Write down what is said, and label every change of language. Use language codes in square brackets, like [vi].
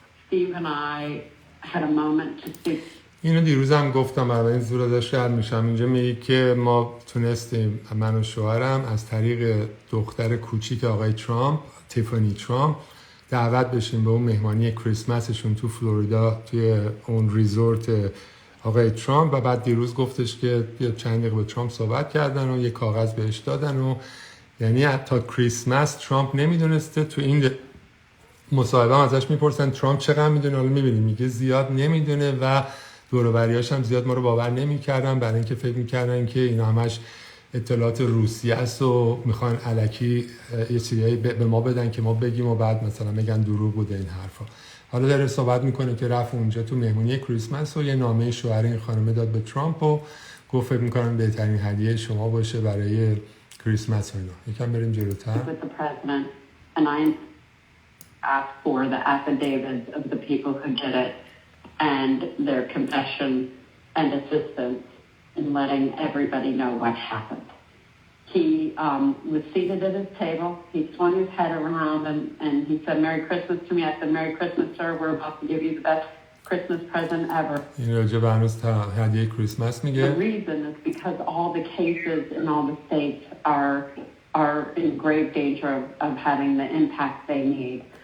[en] Steve and I had a moment to speak. [fa] اینو دیروز هم گفتم، برای این زور ازش رد میشم. اینجا میگه که ما تونستیم، من و شوهرم، از طریق دختر کوچیک آقای ترامپ، تیفانی ترامپ، دعوت بشیم به اون مهمانی کریسمسشون تو فلوریدا توی اون ریزورت آقای ترامپ. و بعد دیروز گفتش که چند دقیقه با ترامپ صحبت کردن و یه کاغذ بهش دادن و یعنی حتی کریسمس ترامپ نمیدونسته. تو این مصاحبه هم ازش میپرسن ترامپ چقدر میدونه، حالا میبینیم میگه زیاد نمیدونه و دور و بریاش هم زیاد ما رو باور نمیکردن، برای اینکه فکر میکردن که اینا همش اطلاعات روسیه است و میخوان الکی یه چیزایی به ما بدن که ما بگیم و بعد مثلا میگن دروغ بوده این حرفا. حالا داره صحبت میکنه که رفت اونجا تو مهمونی کریسمس و یه نامه شوهر این خانم داد به ترامپ و گفت فکر میکنم بهترین هدیه شما باشه برای کریسمس و اینا. یکم بریم جلوتر. [en] With the president, and I asked for the affidavits of the people who did it and their confession and assistance in letting everybody know what happened. He was seated at his table. He swung his head around and he said, "Merry Christmas" to me. I said, "Merry Christmas, sir. We're about to give you the best Christmas present ever." [fa] این راجع به هنوز هدیه کریسمس میگه. [en] The reason is because all the cases in all the states are in grave danger of having the impact they need.